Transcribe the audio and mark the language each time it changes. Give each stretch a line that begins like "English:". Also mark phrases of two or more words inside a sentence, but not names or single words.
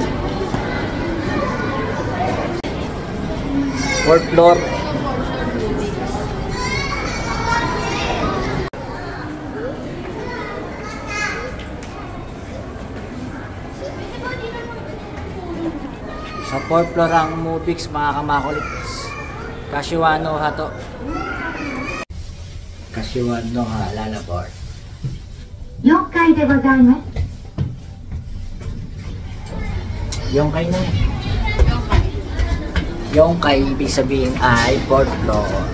English: 4th floor.
Filipino: Sa 4th floor ang Mubix mga kamakulits.
Japanese: Kashiwano ha to. Kashiwano ha, Lalaport. 4 階でございます。 4階な。
Filipino: Yung kay ibig sabihin ay 4th floor.